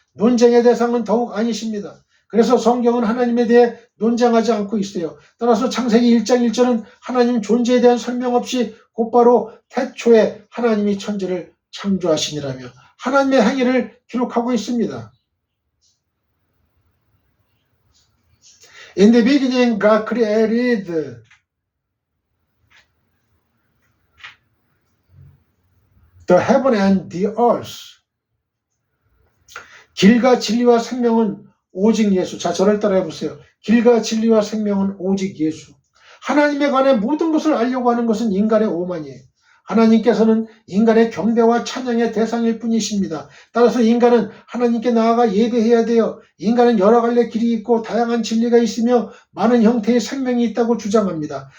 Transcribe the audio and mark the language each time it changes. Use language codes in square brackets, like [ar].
[ko] 논쟁의 대상은 더욱 아니십니다. 그래서 성경은 하나님에 대해 논쟁하지 않고 있어요. 따라서 창세기 1장 1절은 하나님 존재에 대한 설명 없이 곧바로 태초에 하나님이 천지를 창조하시니라며 하나님의 행위를 기록하고 있습니다. [en] In the beginning, God created the heaven and the earth. [ko] 길과 진리와 생명은 오직 예수. 자, 저를 따라해 보세요. 길과 진리와 생명은 오직 예수. 하나님에 관해 모든 것을 알려고 하는 것은 인간의 오만이에요. 하나님께서는 인간의 경배와 찬양의 대상일 뿐이십니다. 따라서 인간은 하나님께 나아가 예배해야 돼요. 인간은 여러 갈래 길이 있고 다양한 진리가 있으며 많은 형태의 생명이 있다고 주장합니다.